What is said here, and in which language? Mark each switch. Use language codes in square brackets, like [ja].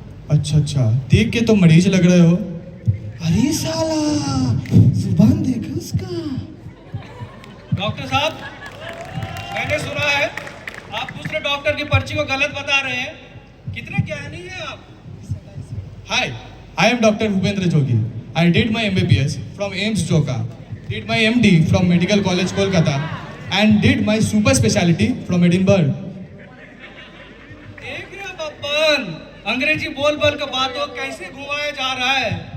[hi] अच्छा अच्छा, देख के तो मरीज लग रहे हो। अरे साला, जुबान देखो उसका। डॉक्टर साहब, मैंने सुना है आप दूसरे डॉक्टर की पर्ची को गलत बता रहे हैं। कितने ज्ञानी हैं आप। [en] Hi, I am Dr. Bhupendra Jogi. I did my MBBS from AIMS Joka, did my MD from Medical College Kolkata, and did my super speciality from Edinburgh. [hi] देख रहे हो बब्बन, अंग्रेजी बोल बोल के बातों कैसे घुमाया जा रहा है।